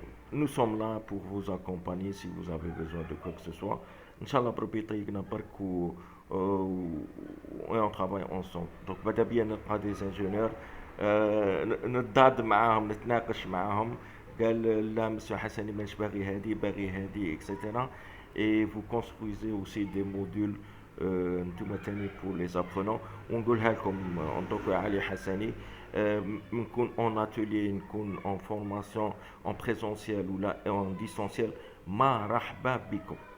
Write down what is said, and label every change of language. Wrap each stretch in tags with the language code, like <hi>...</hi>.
<fr>Nous sommes là pour vous accompagner si vous avez besoin de quoi que ce soit. Inch'Allah propriété</fr> <ar>برك</ar> <fr>et on travaille ensemble. Donc</fr> <ar>ماذا بيا نلقى</ar> <fr>des ingénieurs</fr> <ar>نتضاد معاهم نتناقش معاهم. قال لا مسيو حسني مانيش باغي هادي باغي هادي etc.</ar> <fr>Et vous construisez aussi des modules</fr> <ar>نتوما تاني</ar> <fr>pour les apprenants.</fr> <ar>ونقولها لكم</ar> <fr>en tant que علي حسني نكون en atelier نكون en formation en présentiel ou là en distanciel</fr> <ar>مرحبا بكم.</ar>